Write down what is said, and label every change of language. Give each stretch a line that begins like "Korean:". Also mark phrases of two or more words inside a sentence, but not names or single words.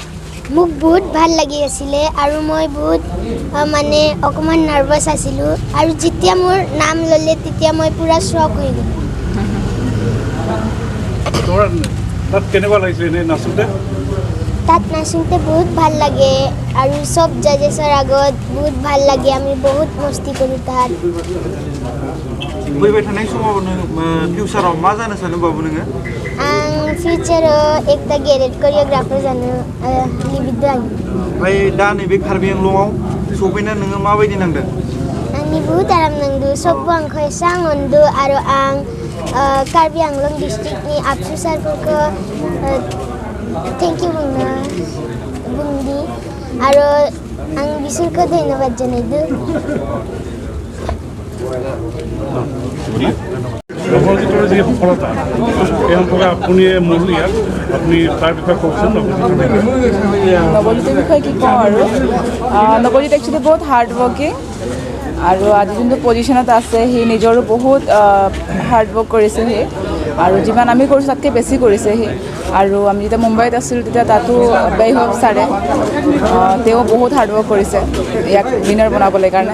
Assamese: মোক বহুত ভাল লাগি আছিলে আৰু মই বহুত মানে অকমান নাৰ্ভাছ আছিলোঁ আৰু যেতিয়া মোৰ নাম ল'লে তেতিয়া মই পুৰা শ্বক হৈ গ'লোঁ। তোমাৰ তাত কেনেকুৱা লাগিছিলে এনে নাচোঁতে? তাত নাচোঁতে বহুত ভাল লাগে আৰু চব জাজেছৰ আগত বহুত ভাল লাগে। আমি বহুত মস্তি কৰোঁ তাত।
Bodo: फैबाय थानाय समाव फिउचाराव मा जानो सानो बाबु नोङो? आं फिउचाराव एकटा गेदेर करिय'ग्राफार जानो लुबैदों आं। ओमफ्राय दा नैबे कार्बि आंलंआव सफैना नोङो माबायदि नांदों? आंनि बहुत आराम नांदों। सबबो आंखौ एसां अनदों आरो आं कार्बि आंलं डिस्ट्रिक्टनि आबसु सारफोरखौ
English: thank you
Bodo: बुंदि आरो आं बिसोरखौ धन्यबाद जनायदों।
Assamese: নৱজিতৰ যি সফলতা এই সম্পৰ্কে আপুনি মোৰ ইয়াত আপুনি তাৰ বিষয়ে কওকচোন। নৱজিতৰ বিষয়ে কি কওঁ আৰু নৱজিত একচুৱেলি বহুত
English: hard working
Assamese: আৰু আজি যোনটো পজিশ্যনত আছে সি নিজৰো বহুত
English: hard work
Assamese: কৰিছে সি আৰু যিমান আমি কৰিছোঁ তাতকৈ বেছি কৰিছে সি আৰু আমি যেতিয়া মুম্বাইত আছিলোঁ তেতিয়া তাতো বৈভৱ ছাৰে তেওঁ বহুত
English: hard work
Assamese: কৰিছে ইয়াক উইনাৰ বনাবলৈ কাৰণে।